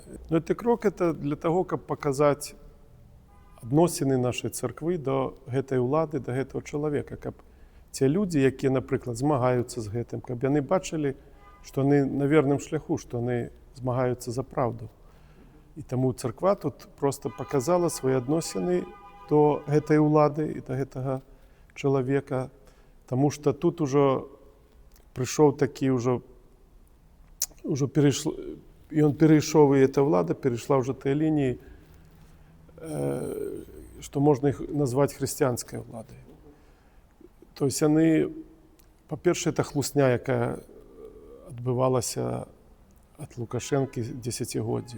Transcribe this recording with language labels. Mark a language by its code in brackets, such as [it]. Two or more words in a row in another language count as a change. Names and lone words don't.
[be] Но гэты крок это для таго, каб паказаць адносіны нашай царквы да гэтай улады, да гэтага чалавека, каб ці людзі, якія, напрыклад, змагаюцца з гэтым, каб яны бачылі, што яны на верным шляху, што яны змагаюцца за праўду. [uk] І тому церква тут просто показала свої відносини до [be] гэтай улады [uk] і до [be] гэтага чалавека, [uk] тому що тут уже прийшов такий уже перейшло, і він перейшов, і ця влада перейшла вже тієї лінії, що можна їх назвати християнською владою. Тобто вони, по-перше, це хлусня, яка відбувалася від Лукашенка десятигоддів.